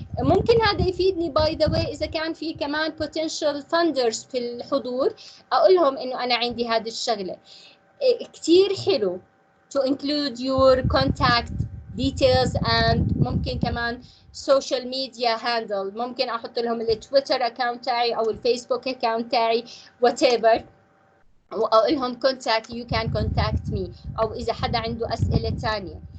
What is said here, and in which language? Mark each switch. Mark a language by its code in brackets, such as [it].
[ar] ممكن هذا يفيدني [en] by the way [ar] إذا كان في كمان potential funders في الحضور، أقول لهم إنه أنا عندي هذه الشغلة. كتير حلو [en] to include your contact details and [ar] ممكن كمان [en] social media handle. [ar] ممكن أحط لهم التويتر account تاعي أو الفيسبوك account تاعي whatever، وأقول لهم [en] contact you can contact me، [ar] أو إذا حدا عنده أسئلة تانية.